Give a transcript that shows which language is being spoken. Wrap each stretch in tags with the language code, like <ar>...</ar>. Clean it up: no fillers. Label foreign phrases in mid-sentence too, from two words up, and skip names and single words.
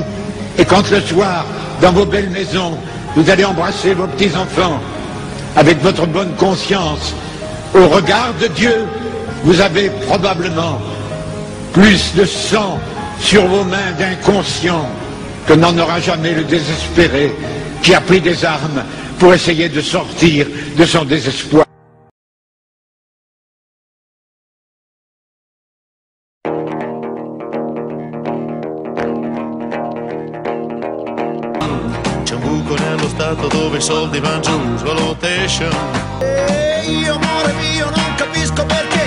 <fr>Et quand le soir, dans vos belles maisons, vous allez embrasser vos petits-enfants, avec votre bonne conscience, au regard de Dieu, vous avez probablement plus de sang sur vos mains d'inconscients que n'en aura jamais le désespéré qui a pris des armes pour essayer de sortir de son désespoir.</fr> <it>C'è un buco nello stato dove i soldi van giù, svalutation. Io amore mio non capisco perché.</it>